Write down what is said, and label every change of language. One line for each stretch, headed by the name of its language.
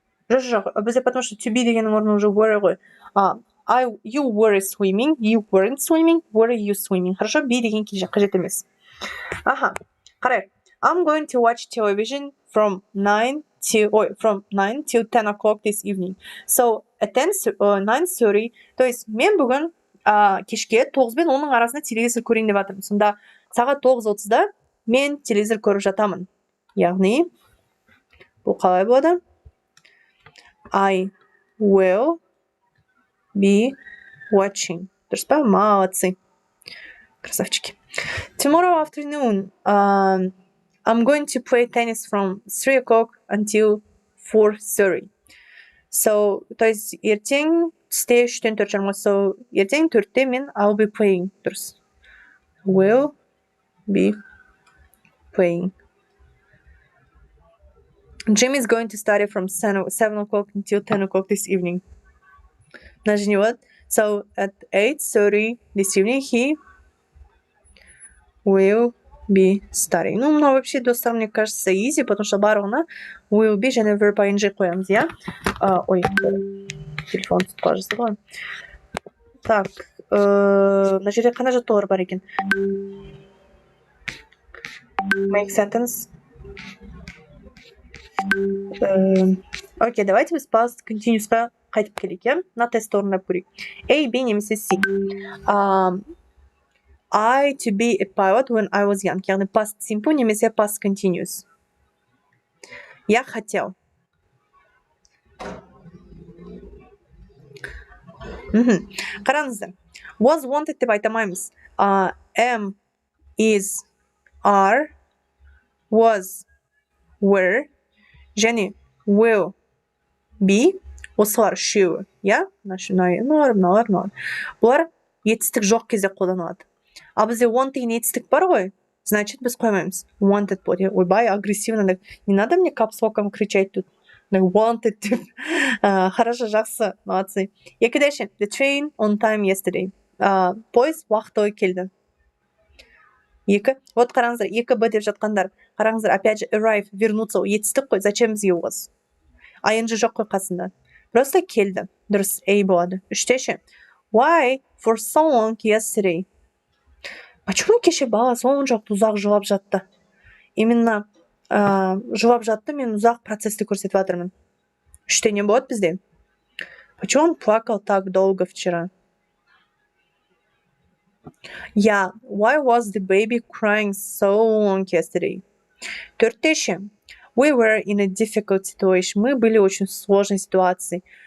Kazakh: Жоқ, бізде
Russian: потому что
English: to be
Kazakh: дегеннің орнына
Russian: уже
Kazakh: were ғой.
English: You were swimming. You weren't swimming. Were you swimming?
Russian: Хорошо,
Kazakh: be деген қажет емес. Қарайық.
English: I'm going to watch television from 9 till 10 o'clock this evening. So, at 9:30,
Russian: то есть
Kazakh: мен бүгін кешке 9 бен 10-ның арасында телевизор көрейін деп жатырмын. Сонда сағат 9:30-да мен телевизор көріп жатамын. Яғни, бұл қалай болады?
English: I will be watching.
Kazakh: Дұрыс па?
Russian: Молодцы. Красавчики.
English: Tomorrow afternoon, I'm going to play tennis from 3 o'clock until 4:30. So,
Russian: то есть
Kazakh: ертең түсте 3-тен 4 жарымға.
English: So,
Kazakh: ертең 4-те мен
English: I'll be playing.
Kazakh: Дұрыс.
English: Will be playing. Jim is going to study from 7 o'clock until 10 o'clock this evening.
Russian: Нажми вот.
English: So, at 8:30 this evening, he will be studying.
Russian: Ну, вообще,
Kazakh: достар,
Russian: мне кажется,
English: easy,
Russian: потому что
Kazakh: барлығына
English: will be
Kazakh: және verb ing қоямыз, Ой, телефон тұтқа жазды ғой. Так, мына жерде қандай жаттығулар бар екен?
English: Make sentence.
Russian: Окей, давайте
Kazakh: біз past continuous'қа қайтып келейік, Мына тест орындап көрейік. A, B немесе C.
English: I to be a pilot when I was young.
Kazakh: Яғни
English: past simple немесе past continuous.
Russian: Я хотел.
Kazakh: Қараңыздар. Was wanted деп айта алмаймыз.
English: Am, is, are, was, were,
Kazakh: және
English: will be,
Kazakh: осылар үшеуі, иә? Мыналар. Бұлар етістік жоқ кезде қолданылады. Ал бізде want деген етістік бар ғой,
Russian: значит,
Kazakh: біз қоймаймыз. Wanted болады. Ойбай,
Russian: агрессивно. Не надо мне капслоком кричать тут.
Kazakh: Wanted деп.
Russian: Хорошо,
Kazakh: жақсы,
Russian: молодцы.
Kazakh: Екідеші.
English: The train on time yesterday.
Kazakh: Пойыз уақытылы келді. Екі.
Russian: Вот
Kazakh: қараңыздар, 2B деп жатқандар. Қараңыздар,
Russian: опять же,
Kazakh: arrive,
Russian: вернуться,
Kazakh: етістік қой.
Russian: Зачем
Kazakh: бізге was? ING жоқ қой қасында.
Russian: Просто
Kazakh: келді. Дұрыс, A болады. Үштеші.
English: Why for so long yesterday?
Russian: Почему
Kazakh: кеше бала соншалықты ұзақ жылап жатты?
Russian: Именно
Kazakh: жылап жатты, мен ұзақ процессті көрсетіп жатырмын. Үште не болады бізде?
Russian: Почему он плакал так долго вчера?
English: Yeah, why was the baby crying so long yesterday?
Kazakh: Төртеші.
English: We were in a difficult situation.
Russian: Мы были в очень сложной ситуации.